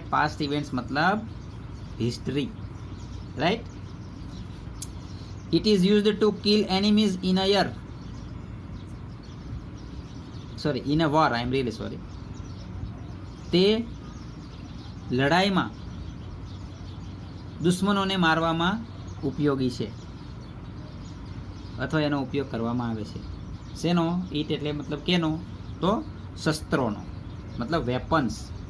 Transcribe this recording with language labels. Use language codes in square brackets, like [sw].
[en] Past events મતલબ history, right. It is used to kill enemies in a war. I am really sorry. [gu] તે લડાઈમાં દુશ્મનોને મારવામાં ઉપયોગી છે અથવા એનો ઉપયોગ કરવામાં આવે છે. શેનો? ઈટ એટલે મતલબ કેનો? તો શસ્ત્રોનો, મતલબ વેપન્સ.